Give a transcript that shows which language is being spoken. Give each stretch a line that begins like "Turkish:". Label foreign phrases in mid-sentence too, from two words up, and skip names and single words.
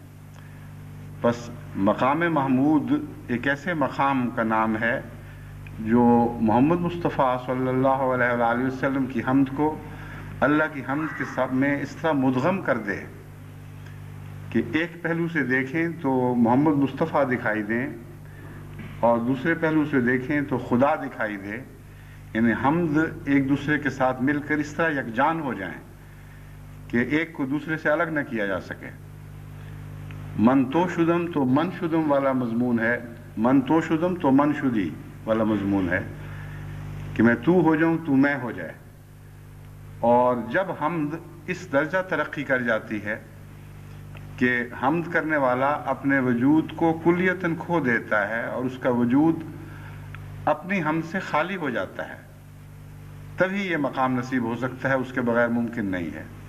Urdu: بس مقام محمود ایک ایسے مقام کا نام ہے جو محمد مصطفیٰ صلی اللہ علیہ وآلہ وسلم کی حمد کو اللہ کی حمد کے ساتھ میں اس طرح مدغم کر دے کہ ایک پہلو سے دیکھیں تو محمد مصطفیٰ دکھائی دیں، اور دوسرے پہلو سے دیکھیں تو خدا دکھائی دے، یعنی حمد ایک دوسرے کے ساتھ مل کر اس طرح یکجان ہو جائیں کہ ایک کو دوسرے سے الگ نہ کیا جا سکے۔
Persian: من تو شدم تو من شدم
Urdu: والا مضمون ہے،
Persian: من تو شدم تو من شدی
Urdu: والا مضمون ہے کہ میں تو ہو جاؤں تو میں ہو جائے۔ اور جب حمد اس درجہ ترقی کر جاتی ہے کہ حمد کرنے والا اپنے وجود کو کلیتاً کھو دیتا ہے اور اس کا وجود اپنی حمد سے خالی ہو جاتا ہے، تبھی یہ مقام نصیب ہو سکتا ہے، اس کے بغیر ممکن نہیں ہے۔